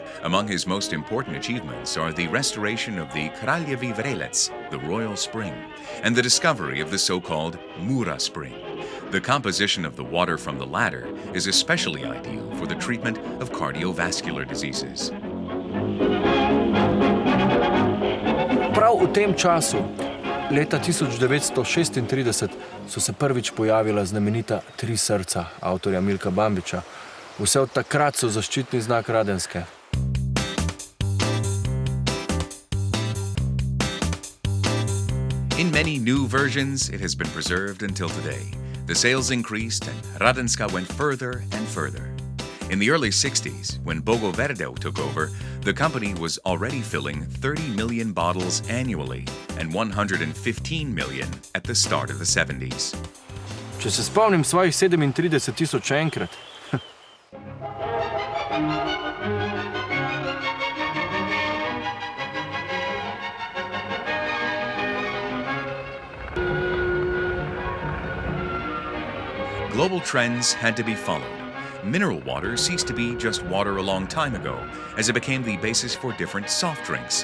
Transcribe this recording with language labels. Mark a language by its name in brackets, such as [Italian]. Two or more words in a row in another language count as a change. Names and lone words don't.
[English] Among his most important achievements are the restoration of the Kraljevi Vrelec, the royal spring, and the discovery of the so-called Mura spring. The composition of the water from the latter is especially ideal for the treatment of cardiovascular diseases. [Slovenian] Prav v tem času, leta 1936, so se prvič pojavila znamenita 3 srca avtorja Milka Bambiča. Vse od takrat so zaščitni znak Radenske. [English] In many new versions, it has been preserved until today. The sales increased and Radenska went further and further. In the early 60s, when Bogo Verdeu took over, the company was already filling 30 million bottles annually and 115 million at the start of the 70s. [Slovenian] Če se spomnim svojih 37,000 enkrat. [English] Global trends had to be followed. Mineral water ceased to be just water a long time ago, as it became the basis for different soft drinks.